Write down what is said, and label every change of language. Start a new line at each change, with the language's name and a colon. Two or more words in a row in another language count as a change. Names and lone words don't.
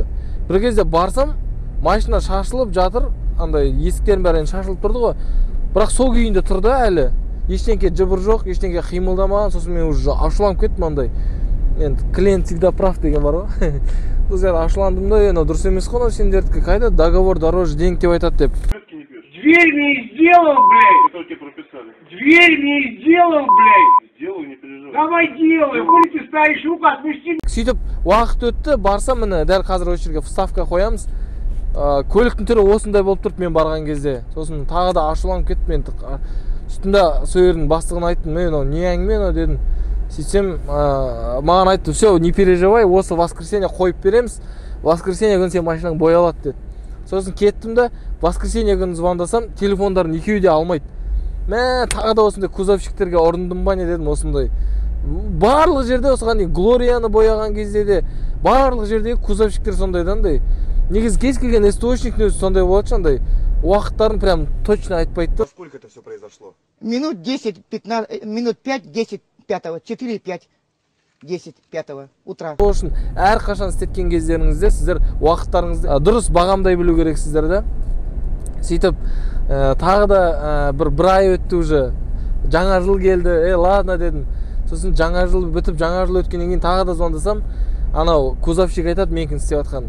Kazakh: Бір кезде барсам, машина шашылып жатыр, андай есіктерін бәрін шашылып тұрды ғой. Бірақ сол күйінде тұрды әлі. Ештеңке жыбыр жоқ, ештеңке қимылдамаған. Сосын мен уже ашуланып кеттім андай. Енді
Russian: клиент всегда прав
Kazakh: деген бар ғой. Сосын ашуландым да, дұрыс емес қой, сендердікі қайда
Russian: договор дороже денег
Kazakh: деп айтады деп.
Russian: Дверь мне сделал, блядь! Что тебе прописали? Дверь мне сделал, блядь! Сделаю, не переживай. Давай делай, хули ты стоишь, рука отпусти.
Kazakh: Сөйтіп, уақыт өтті, барсам міне, дәл қазір осы жерге вставка қоямыз. Көліктің түрі осындай болып тұрды мен барған кезде. Сосын тағы да ашуланып кеттім мен. Үстінде сол жердің бастығына айттым, не әңгіме дедім. Сөйтсем, маған айтты,
Russian: все, не переживай,
Kazakh: осы воскресенье қойып береміз. Воскресенье күні сен машинаң боялады деді. Сосын кеттім да, воскресенье күні звондасам, телефондарын екеуі де алмайды. Тағы да осындай кузовщиктерге ұрындым ба не дедім, осындай. барлық жерде осыған дейін Глорияны бояған кезде де барлық жердегі кузовщиктер сондай да андай. Негізі кез келген СТОшниктің өзі сондай болады андай. Уақыттарын
Russian: прям точно
Kazakh: айтпайды.
Russian: Сколько это все произошло? Минут 10, 15, минут 5, 10, 5, 4, 5, 10, 5 утра.
Kazakh: Сол үшін әрқашан істеткен кездеріңізде сіздер уақыттарыңызды дұрыс бағамдай білу керексіздер да. Сөйтіп тағы да бір ай өтті уже. Жаңа жыл келді. Ладно дедім. Сосын жаңа жыл бітіп, жаңа жыл өткеннен кейін тағы да звондасам, анау кузовщик айтады менікін істеп жатқан.